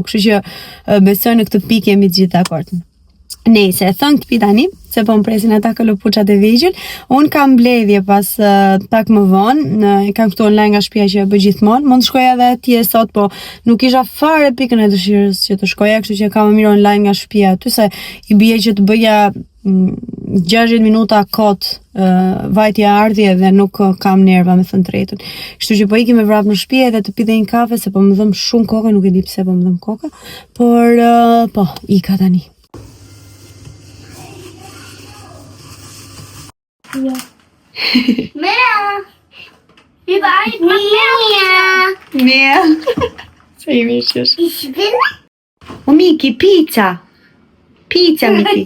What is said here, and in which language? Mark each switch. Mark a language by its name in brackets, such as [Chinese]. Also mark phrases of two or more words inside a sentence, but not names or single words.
[Albanian] Kështu që besoj në këtë pikë jemi të gjithë dakord. Nëse e thënë të pi tani, se po më presin ata këllopuçat e vegjël, unë kam mbledhje pas pak më vonë, kam këtu online nga shtëpia që e bëj gjithmonë, mund të shkoja edhe atje sot, po nuk isha fare pikën e dëshirës që të shkoja, kështu që kam më mirë online nga shtëpia aty, se i bie që të bëja 60 minuta kot vajtja ardhje dhe nuk kam nerva me thënë drejtën. Kështu që po ikim me vrap në shtëpi edhe të pi dhe një kafe, se po më dhëm shumë koka, nuk e di pse po më dhëm koka, por po, ika tani. Ja. [German] Mea! Wie weit? Mea! [Polish] Mea! Co i myślisz? [German] Ich will... O Miki, pizza! Pizza, Miki!